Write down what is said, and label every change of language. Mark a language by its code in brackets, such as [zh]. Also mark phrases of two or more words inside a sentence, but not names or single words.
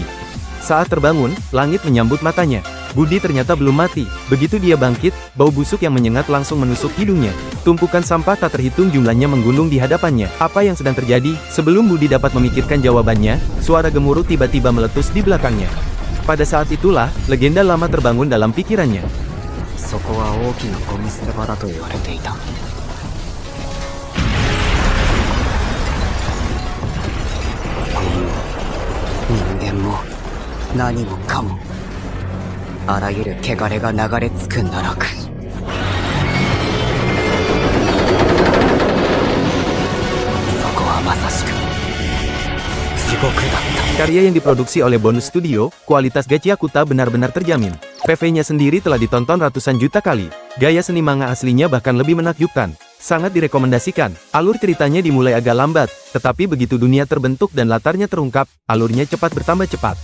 [id] Saat terbangun, langit menyambut matanya. Budi ternyata belum mati. Begitu dia bangkit, bau busuk yang menyengat langsung menusuk hidungnya. Tumpukan sampah tak terhitung jumlahnya menggulung di hadapannya. Apa yang sedang terjadi? Sebelum Budi dapat memikirkan jawabannya, suara gemuruh tiba-tiba meletus di belakangnya. Pada saat itulah, legenda lama terbangun dalam pikirannya. [ja] そこは大きなゴミ捨て場だと言われていた。人間も何もかもあらゆる汚れが流れ着く奈落。そこはまさしく地獄だった。 [id] Karya yang diproduksi oleh Bonus Studio, kualitas Gachiakuta benar-benar terjamin. PV-nya sendiri telah ditonton ratusan juta kali. Gaya seni manga aslinya bahkan lebih menakjubkan. Sangat direkomendasikan. Alur ceritanya dimulai agak lambat, tetapi begitu dunia terbentuk dan latarnya terungkap, alurnya cepat bertambah cepat.